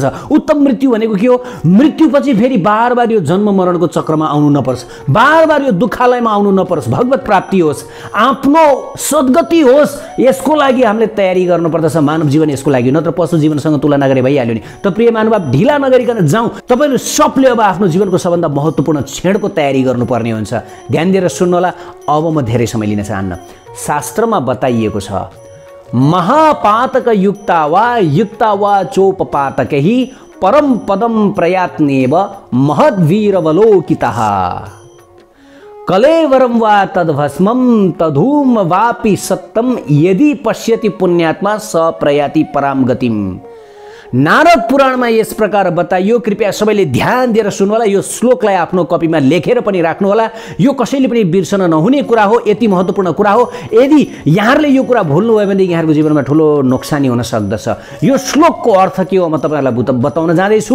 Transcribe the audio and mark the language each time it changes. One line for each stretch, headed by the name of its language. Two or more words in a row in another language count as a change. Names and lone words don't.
Nepali: उत्तम मृत्यु भनेको के हो? मृत्युपछि फेरि बार बार यो जन्म मरणको चक्रमा आउनु नपरोस्, बार बार यो दुःखालयमा आउनु नपरोस्, भगवत प्राप्ति होस्, आफ्नो सद्गति होस्, यसको लागि हामीले तयारी गर्नुपर्दछ। मानव जीवन यसको लागि, नत्र पशु जीवनसँग तुलना गरे भइहाल्यो नि। त प्रिय महानुभाव, ढिला नगरिकन जाउँ। तपाईँले सबले अब आफ्नो जीवनको सबभन्दा महत्त्वपूर्ण क्षणको तयारी गर्नुपर्ने हुन्छ। ध्यान दिएर सुन्नुहोला। अब म धेरै समय लिन चाहन्न। शास्त्रमा बताइएको छ,
Sanskrit: महापातक युक्ता वा चोपपातकैः परम पदम प्रयात्नेव महद्वीरवलोकितः कलेवरम वा तद्भस्मं तधूम वापि सत्तम यदि पश्यति पुण्यात्मा स प्रयाति पराम गतिम।
Nepali: नारद पुराणमा यस प्रकार बताइयो। कृपया सबैले ध्यान दिएर सुन्नुहोला। यो श्लोकलाई आफ्नो कपीमा लेखेर पनि राख्नुहोला। यो कसैले पनि बिर्सन नहुने कुरा हो, यति महत्त्वपूर्ण कुरा हो। यदि यहाँहरूले यो कुरा भुल्नुभयो भनेदेखि यहाँहरूको जीवनमा ठुलो नोक्सानी हुन सक्दछ। यो श्लोकको अर्थ के हो म तपाईँहरूलाई बताउन जाँदैछु।